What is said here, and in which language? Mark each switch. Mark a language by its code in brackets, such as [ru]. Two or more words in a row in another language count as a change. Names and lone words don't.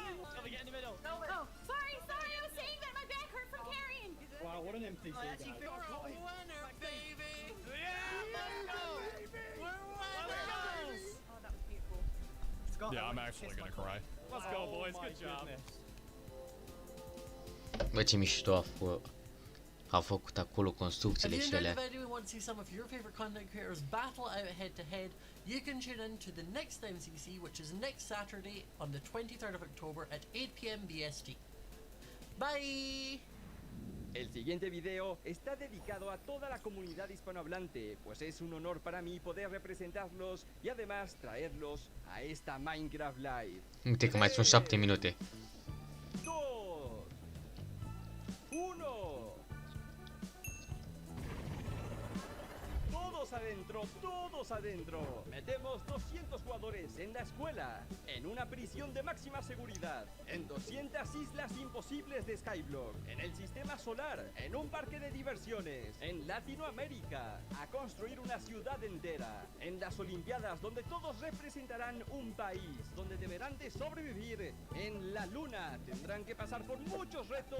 [en] Shelby, get in the middle. Oh, sorry. I was saying that my back hurt from carrying. Wow, what an NPC, guys. You're a winner, baby! Yeah, let's go. We're winners! Oh, that was beautiful. Yeah, I'm actually gonna cry. Let's go, boys. Good job. [ro] Bă, ce mișto a făcut acolo [en] If [ro] construcțiile [en] you [ro] și [en] enjoyed [ro] alea. [en] the video and want to see some of your favorite content creators battle out head to head, you can tune in to the next MCC, which is next Saturday on the 23rd of October at 8 p.m. BST. Bye! [es] El siguiente video está dedicado a toda la comunidad hispanohablante, pues es un honor para mí poder representarlos y además traerlos a esta Minecraft Live. [ro] Uite că mai sunt 7 minute. 2, 1. [es] Todos adentro. Metemos 200 jugadores en la escuela, en una prisión de máxima seguridad, en 200 islas imposibles de Skyblock, en el sistema solar, en un parque de diversiones, en Latinoamérica, a construir una ciudad entera, en las Olimpiadas donde todos representarán un país, donde deberán de sobrevivir, en la luna tendrán que pasar por muchos retos.